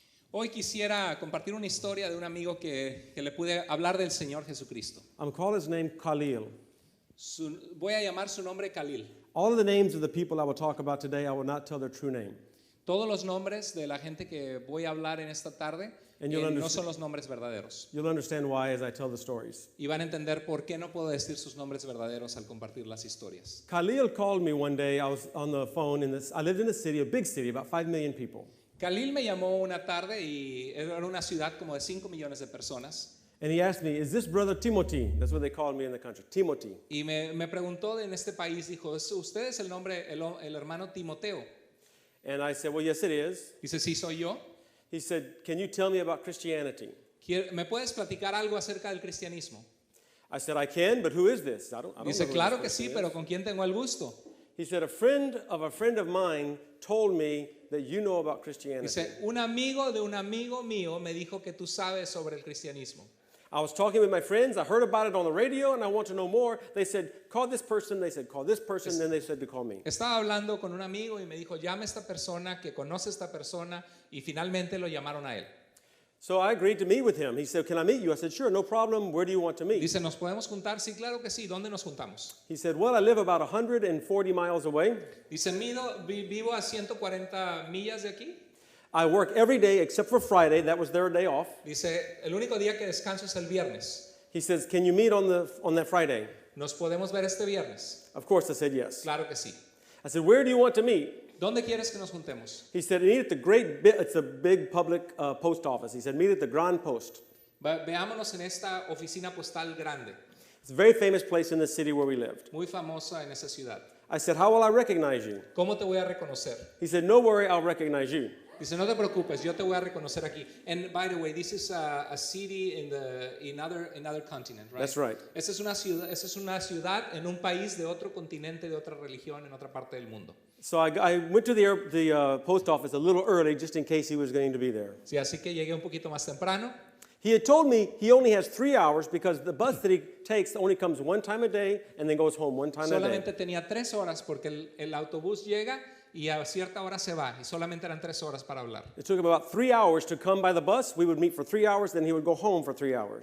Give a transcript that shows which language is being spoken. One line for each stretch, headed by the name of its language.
Spanish: Hoy quisiera compartir una historia de un amigo que le pude hablar del Señor Jesucristo.
English: I'm call his name Khalil.
Spanish: Voy a llamar su nombre Khalil.
English: All of the names of the people I will talk about today, I will not tell their true name.
Spanish: Todos los nombres de la gente que voy a hablar en esta tarde no son los nombres verdaderos.
English: You'll understand why as I tell the stories.
Spanish: Y van a entender por qué no puedo decir sus nombres verdaderos al compartir las historias.
English: Khalil called me one day. I was on the phone I lived in a city, a big city, about 5 million people.
Spanish: Khalil me llamó una tarde y era una ciudad como de 5 millones de personas.
English: And he asked me, is this brother Timothy? That's what they called me in the country, Timothy.
Spanish: Y me preguntó en este país, dijo, ¿usted es el nombre, el hermano Timoteo?
English: And I said, well, yes, it is.
Spanish: Dice, sí, soy yo.
English: He said, can you tell me about Christianity?
Spanish: ¿Me puedes platicar algo acerca del cristianismo?
English: I said, I can, but who is this? I don't
Spanish: Dice,
English: know who
Spanish: claro
English: this
Spanish: que sí,
English: person
Spanish: pero
English: is.
Spanish: ¿con quién tengo el gusto?
English: He said, a friend of mine told me that you know about Christianity.
Spanish: Dice, un amigo de un amigo mío me dijo que tú sabes sobre el cristianismo.
English: I was talking with my friends. I heard about it on the radio, and I want to know more. They said, call this person. They said, call this person. Then they said to call me.
Spanish: Estaba hablando con un amigo y me dijo, llama a esta persona que conoce a esta persona, y finalmente lo llamaron a él.
English: So I agreed to meet with him. He said, can I meet you? I said, sure, no problem. Where do you want to meet?
Spanish: Dice, ¿nos podemos juntar? Sí, claro que sí. ¿Dónde nos juntamos?
English: He said, well, I live about 140 miles away.
Spanish: Dice, vivo a 140 millas de aquí.
English: I work every day except for Friday. That was their day off.
Spanish: Dice, el único día que descanso es el viernes.
English: He says, can you meet on that Friday?
Spanish: ¿Nos podemos ver este viernes?
English: Of course, I said yes.
Spanish: Claro que sí.
English: I said, where do you want to meet?
Spanish: ¿Dónde quieres que nos juntemos?
English: He said, meet at it's a big public post office. He said, meet at the Grand Post.
Spanish: Veámonos en esta oficina postal grande,
English: It's a very famous place in the city where we lived.
Spanish: muy famosa en esa ciudad.
English: I said, how will I recognize you?
Spanish: ¿Cómo te voy a reconocer?
English: He said, no worry, I'll recognize you.
Spanish: Dice, no te preocupes, yo te voy a reconocer aquí.
English: And by the way, this is a city in another continent, right? That's right.
Spanish: Esa es una ciudad en un país de otro continente, de otra religión, en otra parte del mundo.
English: So I went to the post office a little early just in case he was going to be there.
Spanish: Sí, así que llegué un poquito más temprano.
English: He had told me he only has 3 hours because the bus that he takes only comes one time a day and then goes home one time a day.
Spanish: Solamente tenía 3 horas porque el autobús llega y a cierta hora se va y solamente eran 3 horas para hablar.
English: It took him about 3 hours to come by the bus. We would meet for 3 hours, then he would go home for 3 hours.